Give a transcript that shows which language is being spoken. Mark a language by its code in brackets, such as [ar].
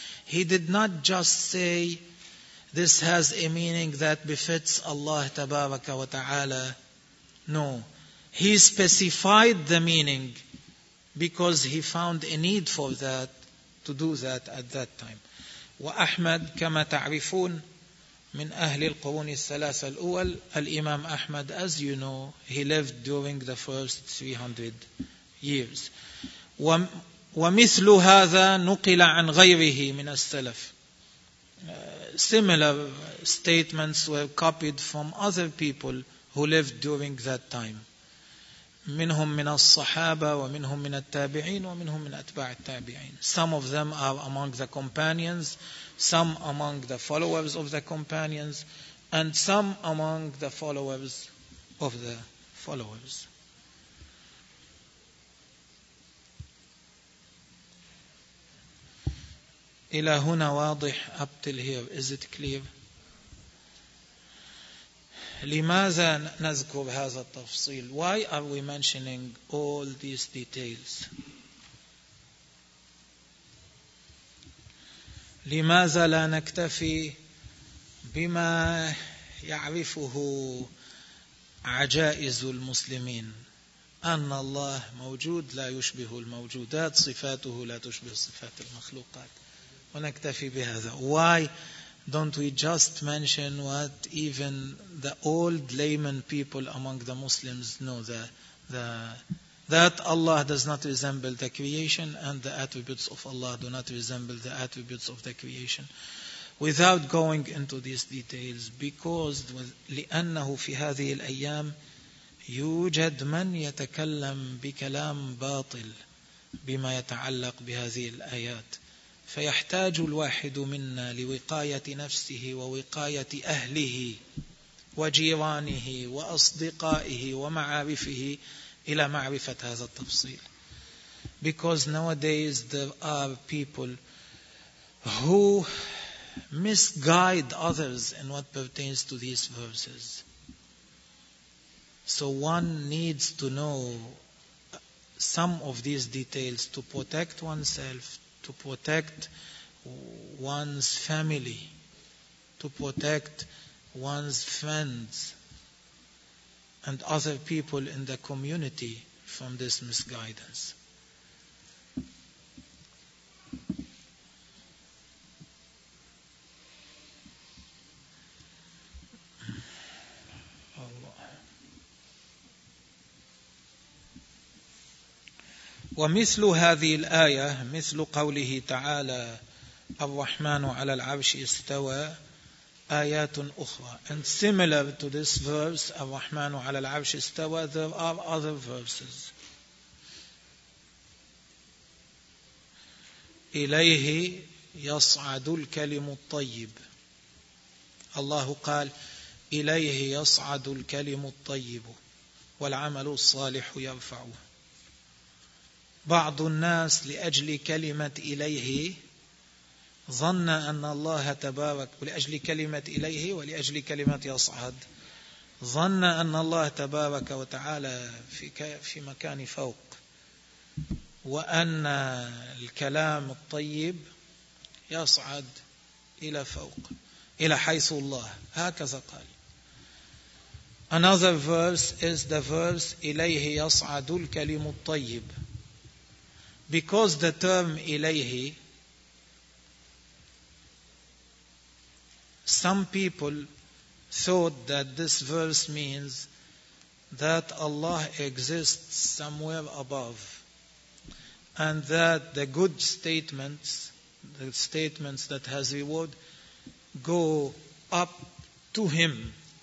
[en] He did not just say this has a meaning that befits Allah tabaraka wa ta'ala. No. He specified the meaning because he found a need for that, to do that at that time. [ar] وأحمد كما تعرفون من أهل القرون الثلاثة الأول. [en] الإمام أحمد, as you know, he lived during the first 300 years. [ar] ومثل هذا نقل عن غيره من السلف. [en] Similar statements were copied from other people who lived during that time. [ar] منهم من الصحابة ومنهم من التابعين ومنهم من أتباع التابعين. [en] Some of them are among the companions, some among the followers of the companions, and some among the followers of the followers. [ar] إلى هنا واضح. [en] Up till here, is it clear? [ar] لماذا نذكر هذا التفصيل? [en] Why are we mentioning all these details? [ar] لماذا لا نكتفي بما يعرفه عجائز المسلمين? أن الله موجود لا يشبه الموجودات, صفاته لا تشبه صفات المخلوقات, ونكتفي بهذا. [en] Why don't we just mention what even the old layman people among the Muslims know, that Allah does not resemble the creation and the attributes of Allah do not resemble the attributes of the creation, without going into these details? Because [ar] لأنه في هذه الأيام يوجد من يتكلم بكلام باطل بما يتعلق بهذه الآيات. فيحتاج الواحد منا لوقاية نفسه ووقاية أهله وجيرانه وأصدقائه ومعارفه إلى معرفة هذا التفصيل. [en] Because nowadays there are people who misguide others in what pertains to these verses. So one needs to know some of these details to protect oneself, to protect one's family, to protect one's friends and other people in the community from this misguidance. [ar] ومثل هذه الآية مثل قوله تعالى الرحمن على العرش استوى آيات أخرى. [en] And similar to this verse [ar] الرحمن على العرش استوى, [en] there are other verses. [ar] إليه يصعد الكلم الطيب. الله قال إليه يصعد الكلم الطيب والعمل الصالح يرفعه. بعض الناس لأجل كلمة إليه ظن أن الله تبارك, ولأجل كلمة إليه ولأجل كلمة يصعد, ظن أن الله تبارك وتعالى في مكان فوق, وأن الكلام الطيب يصعد إلى فوق إلى حيث الله. هكذا قال. [en] Another verse is the verse [ar] إليه يصعد الكلم الطيب. [en] Because the term إليه, some people thought that this verse means that Allah exists somewhere above, and that the good statements, the statements that has reward, go up to Him.